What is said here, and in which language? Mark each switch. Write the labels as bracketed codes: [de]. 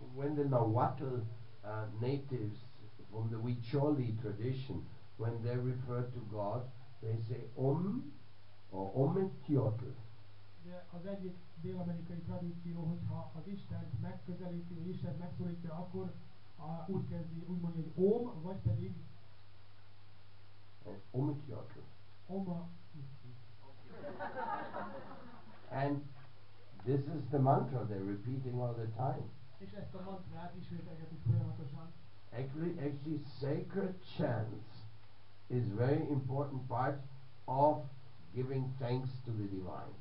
[en] When the Nahuatl natives from the Huicholi tradition, when they refer to God, they say Om or Ometjotl. [hu] Ugye az egyik dél-amerikai tradíció, hogyha az Istent megközelíti, vagy Istent megszólítja, akkor úgy kezdi, úgy mondja, hogy Om, vagy pedig Ometjotl. Oma. [en] And this is the mantra they're repeating all the time. [hu] És ezt a mantrát ismételgetik folyamatosan. [en] Actually, sacred chants is very important part of giving thanks to the divine.